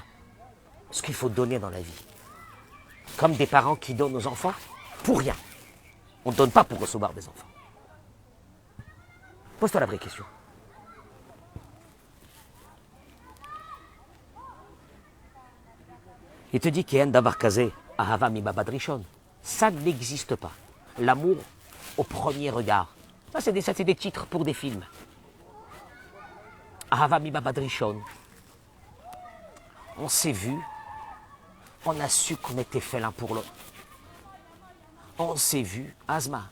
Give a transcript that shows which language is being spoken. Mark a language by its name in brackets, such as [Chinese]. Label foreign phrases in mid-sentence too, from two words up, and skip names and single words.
[French] Ce qu'il faut donner dans la vie. Comme des parents qui donnent aux enfants pour rien. On ne donne pas pour recevoir des enfants. Pose-toi la vraie question. Il te dit qu'il y a un [Hebrew] דבר כזה, אהבה מ מבט ראשון. [French] Ça n'existe pas. L'amour au premier regard. Ça, c'est des titres pour des films. [Hebrew] אהבה מ מבט ראשון. [French] On s'est vu, on a su qu'on était fait l'un pour l'autre. On s'est vu, Asma.